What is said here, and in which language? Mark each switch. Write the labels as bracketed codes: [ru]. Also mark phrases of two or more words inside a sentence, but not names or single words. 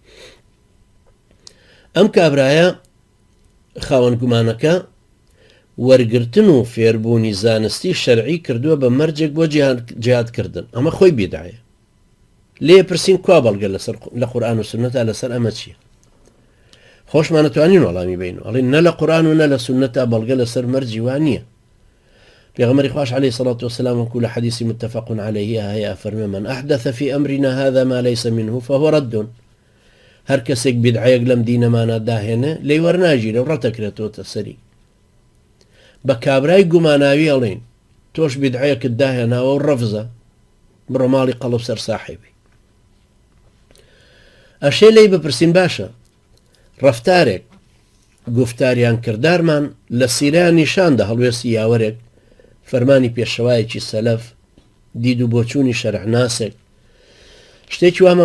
[ckb] ئەم کابرایە خاوەن گومانەکە وەرگرتن و فێربوونی زانستی شەرعی کردووە بە مەرجێک بۆ جیهادکردن ئەمە خۆی بێدایە لێ پرسین کوا بەڵگە لە قورئان و سنەتا لەسەر ئەمە چییە خۆشمان نەتوانین وەڵامی بین ئەڵێن نە لە قورئان و نە لە سنەتا بەڵگە لەسەر مەرجی وان نییە پێغەمبەری خوش [ar] عليه الصلاة والسلام وكل حديث متفق عليه [ckb] هيا فرمى [ar] من أحدث في أمرنا هذا ما ليس منه فهو رد [ckb] هر کەسێک بدعەیەک لەم دینەمانە داهێنە لێی وەرناگیرە و ڕەتەکرێتەوە سەری بە کابرای گوماناوی ئەڵێن تۆش بدعەیەکت داهێناوە و ڕەفزە بڕۆ ماڵی قەڵب سەر ساحیبی ئەشێ لێی بپرسین باشە ڕەفتارێک گفتاریان کردارمان لە سیرەیان نیشاندا هەڵوێستی یاوەرێک فەرمانی پێشەوایەکی سەلەف دید و بۆچوونی شەرعناسێک شتێکی وامان